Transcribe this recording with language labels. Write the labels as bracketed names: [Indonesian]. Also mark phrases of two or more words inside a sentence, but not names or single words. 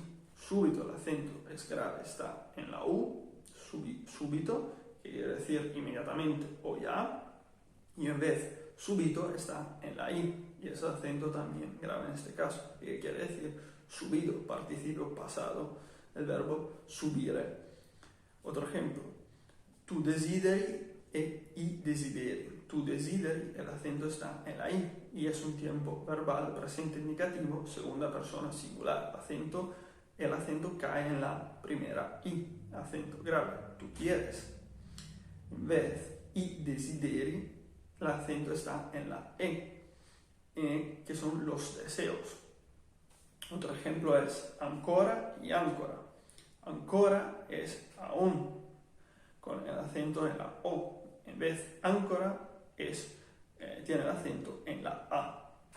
[Spanish] Súbito, el acento es grave, está en la U, súbito, que quiere decir inmediatamente o ya, y en vez subito está en la I, y es acento también grave en este caso, que quiere decir subido, participio pasado, el verbo subire. Otro ejemplo, [Italian] tu desideri e i desideri. Tu desideri, [Spanish] el acento está en la I, y es un tiempo verbal presente indicativo, segunda persona singular. El acento cae en la primera I, acento grave, tú quieres. En vez [Italian] i desideri, [Spanish] el acento está en la que son los deseos. Otro ejemplo es ancora y áncora. Ancora es aún, con el acento en la O. En vez áncora tiene el acento en la A.